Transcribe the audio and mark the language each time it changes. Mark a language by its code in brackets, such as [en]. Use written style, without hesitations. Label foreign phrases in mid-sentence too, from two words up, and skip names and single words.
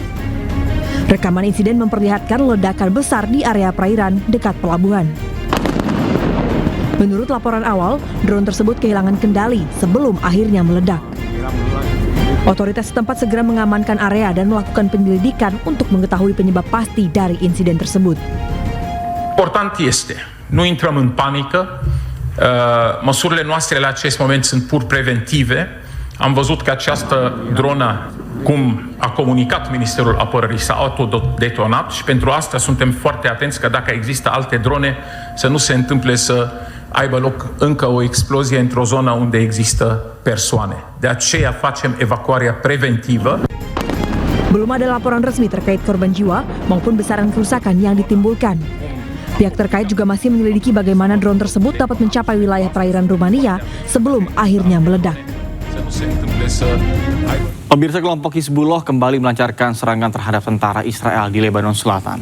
[id] Rekaman insiden memperlihatkan ledakan besar di area perairan dekat pelabuhan. Menurut laporan awal, drone tersebut kehilangan kendali sebelum akhirnya meledak. Otoritas setempat segera mengamankan area dan melakukan penyelidikan untuk mengetahui penyebab pasti dari insiden tersebut. [ro] Important este, nu intrăm în panică, măsurile noastre la acest moment sunt pur preventive. Am văzut că această dronă, cum a comunicat Ministerul Apărării, s-a autodetonat și pentru asta suntem foarte atenți că dacă există alte drone să nu se întâmple să aibă loc încă o explozie într-o zonă unde există persoane. De aceea facem evacuarea preventivă. [id] Belum ada laporan resmi terkait korban jiwa maupun besaran kerusakan yang ditimbulkan. Pihak terkait juga masih menyelidiki bagaimana drone tersebut dapat mencapai wilayah perairan Rumania sebelum akhirnya meledak. Pemirsa, kelompok Hizbullah kembali melancarkan serangan terhadap tentara Israel di Lebanon Selatan.